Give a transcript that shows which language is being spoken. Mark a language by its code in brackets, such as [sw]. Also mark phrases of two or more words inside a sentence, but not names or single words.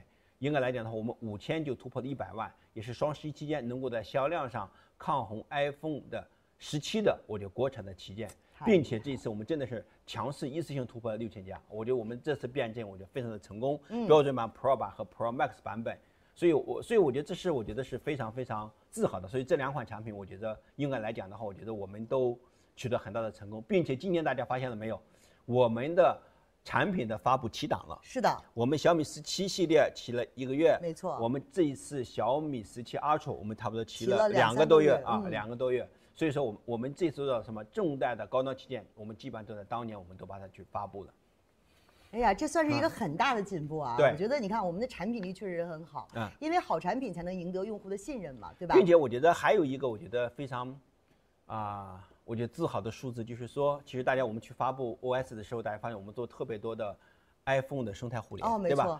[zh] 應該來講的話，我們5000就突破了100萬，也是雙11期間能夠在銷量上抗紅 iPhone 的17的，我覺得國產的旗艦，並且這一次我們真的是強勢一次性突破了6000加，我覺得我們這次變陣，我覺得非常的成功。標準版 Pro 版和 Pro Max 版本。所以我覺得這是我覺得是非常非常自豪的。所以這2款產品，我覺得應該來講的話，我覺得我們都取得很大的成功，並且今年大家發現了沒有，我們的產品的發布起檔了。是的，我們小米17系列起了1個月，沒錯。我們這一次小米17 Ultra 我們差不多起了2個多月啊，2個多月。所以說我們這次的什麼重代的高端旗艦，我們基本上都在當年我們都把它去發布了。哎呀，這算是一個很大的進步啊！我覺得你看我們的產品力確實很好，因為好產品才能贏得用戶的信任嘛，對吧？並且我覺得還有一個我覺得非常我覺得自豪的數字，就是說，其實大家我們去發布 OS 的時候，大家發現我們做特別多的 iPhone 的生態互聯，對吧？